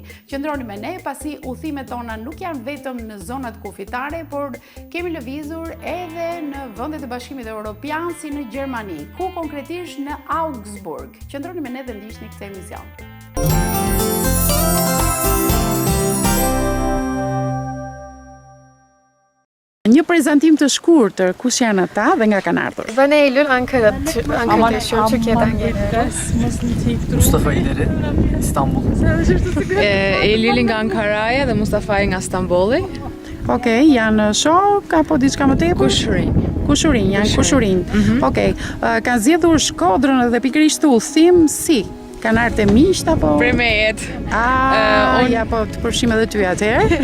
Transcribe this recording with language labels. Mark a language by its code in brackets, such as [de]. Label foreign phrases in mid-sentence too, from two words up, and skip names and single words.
[sq] Qëndroni me ne, pasi udhimet tona nuk janë vetëm në zonat kufitare, por kemi lëvizur edhe në vendet e Bashkimit Evropian, si në Gjermani, ku konkretisht në Augsburg. Qëndroni me ne dhe ndiqni këtë emision. Një prezantim të shkurtër, kush janë ata dhe nga kanë ardhur? [tr] Ben Eylül, Ankara'da yaşıyorum, Türkiye'den geliyorum. Mustafa İleri, İstanbul. [sq] Eylül nga Ankara'ja dhe Mustafa nga Stambolli. Okej, janë shok apo diçka më tepër? Kushurin, janë kushurin. Okej, kanë zgjedhur Shkodrën dhe pikërisht udhëtim si? Kanë ardhur të miqt apo? Premejet. Ja, po të përfshim edhe ty atëherë.